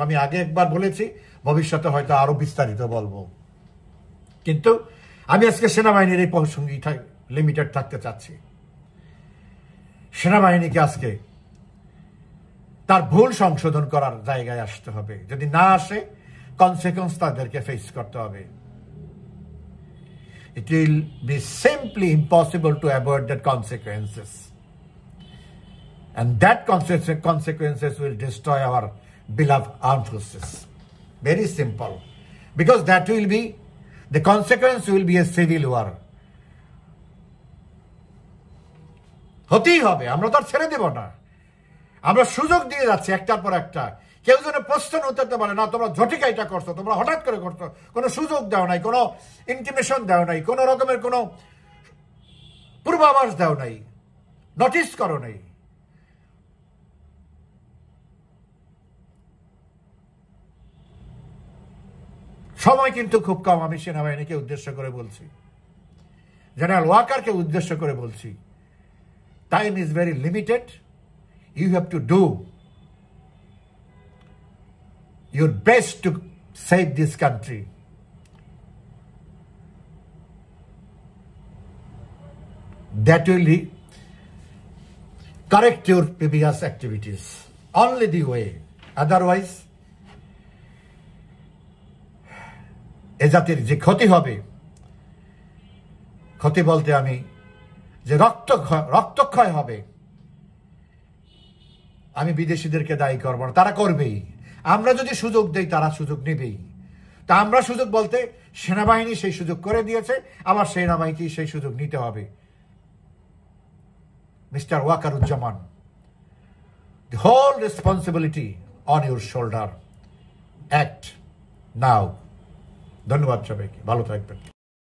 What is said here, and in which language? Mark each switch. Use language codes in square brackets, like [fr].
[bn] আমি আগে একবার বলেছি, ভবিষ্যতে হয়তো আরো বিস্তারিত বলবো, কিন্তু আমি আজকে সেনাবাহিনীর এই প্রসঙ্গেই লিমিটেড থাকতে চাচ্ছি। সেনাবাহিনীকে আজকে তার ভুল সংশোধন করার জায়গায় আসতে হবে। যদি না আসে, কনসিকুয়েন্স তাদেরকে ফেস করতে হবে। [en] It will be simply impossible to avoid that consequences. And that consequences will destroy our beloved armed forces. Very simple. Because that will be, the consequence will be a civil war. [bn] হতেই হবে, আমরা তো আর ছেড়ে দেব না। আমরা সুযোগ দিয়ে যাচ্ছি একটার পর একটা। কেউ যেন প্রশ্ন উত্তরতে পারে না, তোমরা ঝটিকা এটা করছো, তোমরা হঠাৎ করে করছো, কোনো সুযোগ দেও নাই, কোনো ইন্টিমেশন দেও নাই, কোনো রকমের কোনো পূর্বাভাস দেও নাই, নোটিস করো নাই। সময় কিন্তু খুব কম। আমি সেনাবাহিনীকে উদ্দেশ্য করে বলছি, জেনারেল ওয়াকারকে উদ্দেশ্য করে বলছি, [en] Time is very limited. You have to do your best to save this country. That will correct your previous activities. Only the way. [bn] Otherwise, এ জাতির যে ক্ষতি হবে, ক্ষতি বলতে আমি যে রক্তক্ষয় হবে, আমি বিদেশিদেরকে দায়ী করব না, তারা করবেই। আমরা যদি সুযোগ দেই, তারা সুযোগ নেবেই। তা আমরা সুযোগ বলতে সেনাবাহিনী সেই সুযোগ করে দিয়েছে, আবার সেনাবাহিনীকে সেই সুযোগ নিতে হবে। [en] Mister Wakeruzzaman, the whole responsibility on your shoulder. Act now. [bn] ধন্যবাদ সবাইকে, ভালো থাকবেন।